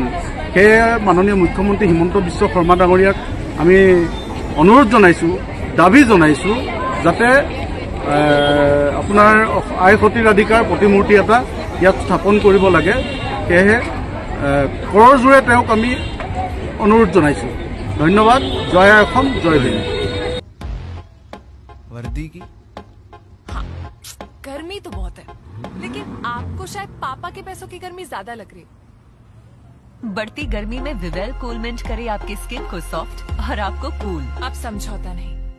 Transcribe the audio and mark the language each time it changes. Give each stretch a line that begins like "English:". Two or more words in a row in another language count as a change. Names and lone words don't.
Assamese: সেয়ে মাননীয় মুখ্যমন্ত্ৰী হিমন্ত বিশ্ব শৰ্মা ডাঙৰীয়াক আমি অনুৰোধ জনাইছোঁ, দাবী জনাইছোঁ যাতে আপোনাৰ আই সতীৰাধিকাৰ প্ৰতিমূৰ্তি এটা ইয়াত স্থাপন কৰিব লাগে। সেয়েহে কৰৰ জোৰে তেওঁক আমি অনুৰোধ জনাইছোঁ। ধন্যবাদ। জয় আই অসম, জয় ভীম।
Hindi: वर्दी की हाँ, गर्मी तो बहुत है, लेकिन आपको शायद पापा के पैसों की गर्मी ज्यादा लग रही है। बढ़ती गर्मी में विवेल कूल मिंट करे आपकी स्किन को सॉफ्ट और आपको कूल। आप समझौता नहीं।